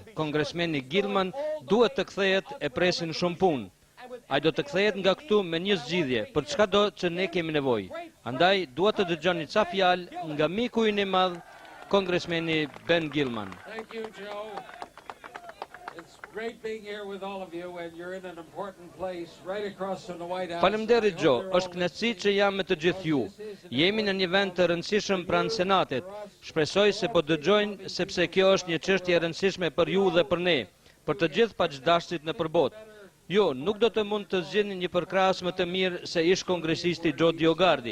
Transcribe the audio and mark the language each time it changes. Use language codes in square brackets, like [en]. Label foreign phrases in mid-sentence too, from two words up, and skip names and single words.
[sq] Kongresmeni Gilman duhet të kthehet, e presin shumë punë. Ai do të kthehet nga këtu me një zgjidhje për çka do që ne kemi nevojë. Andaj dua të dëgjoni ca fjalë nga miku i madh, Kongresmeni Ben Gilman. [en] Thank you, Joe. It's great being here with all of you, and you're in an important place right across from the White House. [sq] Faleminderit Gjo, është kënaqësi që jam me të gjithë ju. Jemi në një vend të rëndësishëm pranë Senatit. Shpresoj se po dëgjojnë sepse kjo është një çështje e rëndësishme për ju dhe për ne, për të gjithë paqdashtit në përbot. Jo, nuk do të mund të zgjidhni një përkrahas më të mirë se ish kongresisti DioGuardi.